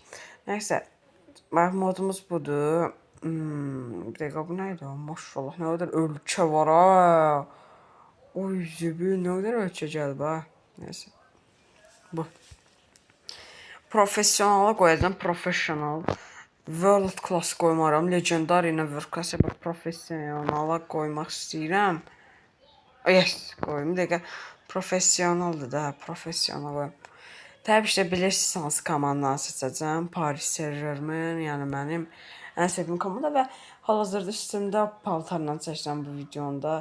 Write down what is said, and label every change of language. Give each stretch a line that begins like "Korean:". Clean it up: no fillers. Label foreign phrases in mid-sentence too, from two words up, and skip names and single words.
Azerbaijani: Nəysə, modumuz budur. Bir dəqiqə, bu neydi? Maşallah, nə qədər ölkə var ha. Oy zibil,
Turkish: ne kadar
Azerbaijani: ölçü gəldi ha. Neyse. Bu. Profesyonala qoyacağım. Professional.
English: World class
Azerbaijani: qoymaram. Legendary ilə
English: world class
Azerbaijani: profesyonala qoymaq istəyirəm. Yes, qoyum. Bir dəqiqə. Profesyonaldır da. Profesyonal qoyum. Təbii ki bilirsiniz hansı komandanı seçəcəm. Paris Saint-Germain, yəni mənim ən sevdiyim komanda və hal-hazırda üstümdə paltarla çəkəcəm bu videonda.